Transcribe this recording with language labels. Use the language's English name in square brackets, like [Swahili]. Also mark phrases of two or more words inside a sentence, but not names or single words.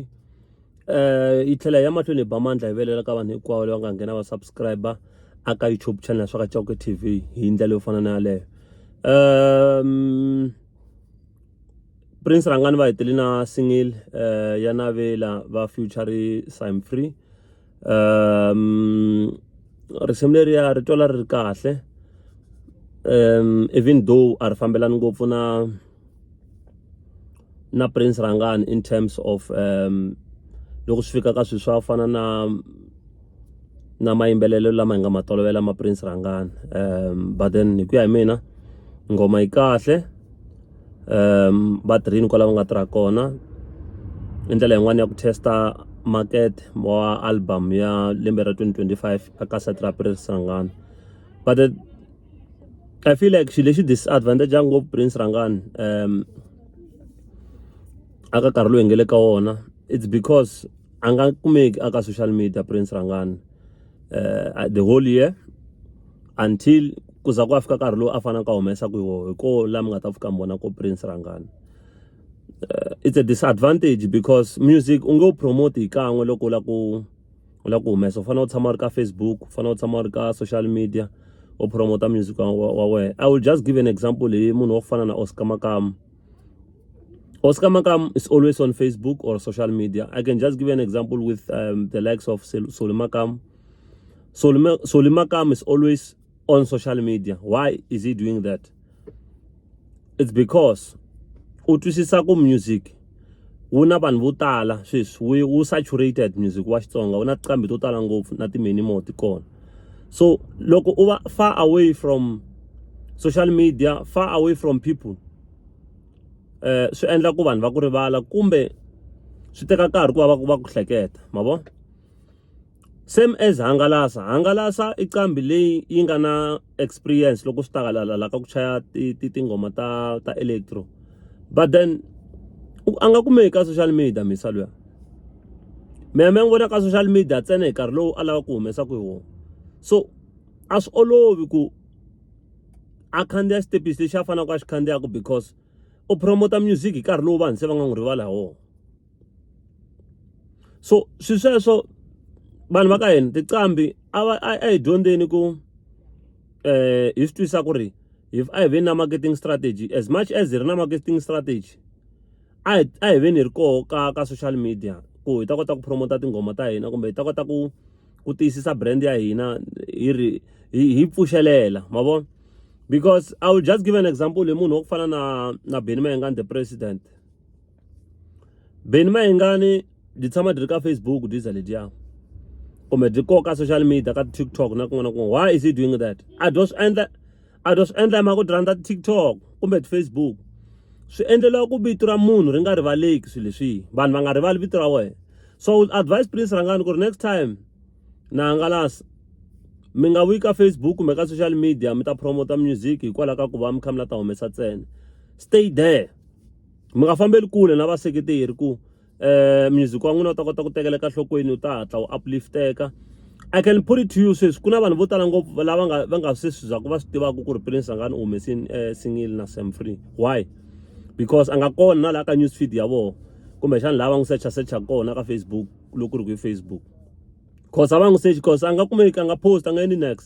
[Tsonga] I tlhela ya mahlweni ba mandla hi velela ka vanhu hinkwavo lava nga nghena va subscriber aka [English] YouTube channel [Tsonga] Swaka Chauke TV hi ndlela yo fana na yaleyo. Prince Rangani va hetile na single ya navela va feature Sam Free. Risimu leriya ri twala ri kahle. [English] Even though [Tsonga] a ri fambelani ngopfu na Prince Rangani [English] in terms of [Tsonga] loko swi fika ka swilo swa fana na mayimbelelo lama hi nga ma tolovela ma Prince Rangani. [English] But then [Tsonga] hi ku ya hi mina ngoma yi kahle. Va tirhini kwala va nga tirha kona i ndlela yin'wana ya ku testa market wa album ya lembe ra 2025 aka site ra Prince Rangani. [English] But I feel like [Tsonga] xilo lexi disadvantage ngopfu Prince Rangani aka nkarhi lowu hi nga le ka wona, [English] it's because [Tsonga] a nga kumeki aka [English] social media [Tsonga] Prince Rangani [English] the whole year until [Tsonga] kuza ku fika nkarhi lowu a fanele ka humesa ku hi ko lama nga ta fika mbona ko Prince Rangani. [English] It's a disadvantage because music [Tsonga] u nge promote hi kan'we loko u la ku humesa, u fanele u tshama ri ka Facebook, u fanele u tshama ri ka [English] social media [Tsonga] u promote music wa wena. [English] I will just give an example [Tsonga] hi munhu wo fana na [English] Oscar Makam. Oscar Makam is always on Facebook or social media. I can just give an example with the likes of Soli Makam. Soli Makam is always on social media. Why is he doing that? It's because [Tsonga] utwisisa ku music wu na vanhu vo tala sweswi wu saturated music wa Xitsonga, wu na tiqambi to tala ngopfu na ti-many ti kona. [English] So [Tsonga] loko u va [English] far away from social media, far away from people, [Tsonga] swi endla ku vanhu va ku rivala kumbe swi teka nkarhi ku va ku hleketa, ma vo. [English] Same as [Tsonga] hangalasa i qambi leyi yi nga na experience loko swi ta la ka ku chaya tingoma ta electro. [English] But then [Tsonga] a nga kumeki ka [English] social media [Tsonga] misa luya. Me vona ka [English] social media [Tsonga] ntsena hi nkarhi lowu a lava ku humesa ku hi wona. So a swi olovi ku a khandziya xitepisi lexi a faneleke a xi khandziyaka because u promota music hi nkarhi lowu vanhu se va nga n'wi rivala hi wona. So swilo sweswo vanhu va ka hina tiqambi a hi dyondzeni ku hi swi twisisa ku ri if a hi veni na [English] marketing strategy, as much as [Tsonga] hi ri na [English] marketing strategy [Tsonga] a hi veni hi ri koho ka [English] social media [Tsonga] ku hi ta kota ku promota tingoma ta hina kumbe hi ta kota ku tiyisisa brand ya hina hi pfuxelela, ma vona. [English] Because I will just give an example [Tsonga] hi munhu wo ku fana na [English] Benny Mayengani the president. [Tsonga] Benny Mayengani di tshama di ri ka Facebook diza lediya kumbe di koka [English] social media [Tsonga] ka TikTok na kun'wana na kun'wana. [English] Why is he doing that? [Tsonga] A dos endla ma ku rhandza TikTok kumbe Facebook swi endlela ku vito ra munhu ri nga rivaleki swilo leswi, vanhu va nga rivali vito ra wena. [English] So I would advise [Tsonga] Prince Rangani ku ri [English] next time [Tsonga] na hangalasa mi nga wi ka Facebook kumbe ka [English] social media [Tsonga] mi ta promota music hikwalaho ka ku va mi kha mi la ta humesa ntsena. [English] Stay there, [Tsonga] mi nga fambeli kule na vaseketeri ku music wa n'wina u ta kota ku tekeleka nhlokweni u ta hatla u uplifteka. [English] I can put it to you [Tsonga] sweswi ku na vanhu vo tala ngopfu lava va nga sweswi za ku va swi tivaka ku ri Prince Rangani u humesini single na Sam Free. [English] Why? [Tsonga] Because a nga kona na la ka [English] news feed [Tsonga] ya vona kumbe xana lava n'wi searcha kona ka Facebook loko ri ku Facebook. Cause a va n'wi search cause a nga kumeki a nga post a nga endli next.